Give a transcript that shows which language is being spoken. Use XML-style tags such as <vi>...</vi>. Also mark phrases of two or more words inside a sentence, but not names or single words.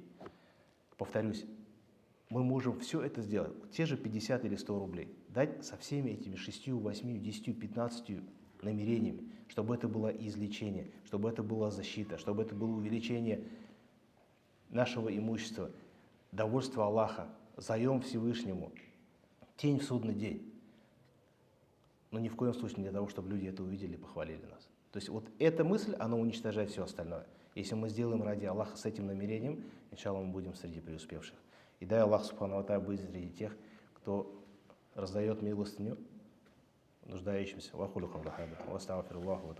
<ru>Повторюсь, мы можем все это сделать, те же 50 или 100 рублей, дать со всеми этими 6, 8, 10, 15 намерениями, чтобы это было излечение, чтобы это была защита, чтобы это было увеличение нашего имущества, довольство Аллаха, заем Всевышнему, тень в судный день. Но ни в коем случае не для того, чтобы люди это увидели и похвалили нас. То есть вот эта мысль, она уничтожает все остальное. Если мы сделаем ради Аллаха с этим намерением, иншаллах, мы будем среди преуспевших. И дай Аллах</ru> <ar>سبحانه وتعالى</ar> <ru>быть среди тех, кто раздает милостыню нуждающимся.</ru>